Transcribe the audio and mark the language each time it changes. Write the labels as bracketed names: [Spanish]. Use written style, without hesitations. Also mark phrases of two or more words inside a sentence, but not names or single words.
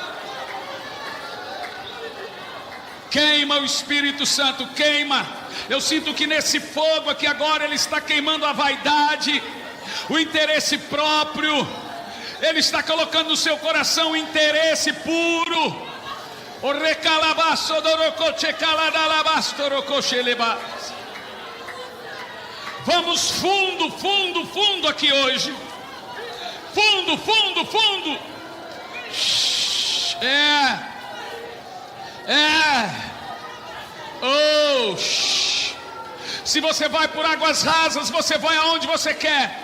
[Portuguese] Queima o Espírito Santo, queima. Eu sinto que nesse fogo aqui agora ele está queimando a vaidade, o interesse próprio. Ele está colocando no seu coração o interesse puro. O recalabaço dorocoche caladalabastorocoche lebas. Vamos fundo, fundo, fundo aqui hoje. Fundo, fundo, fundo. Oh, se você vai por águas rasas, você vai aonde você quer.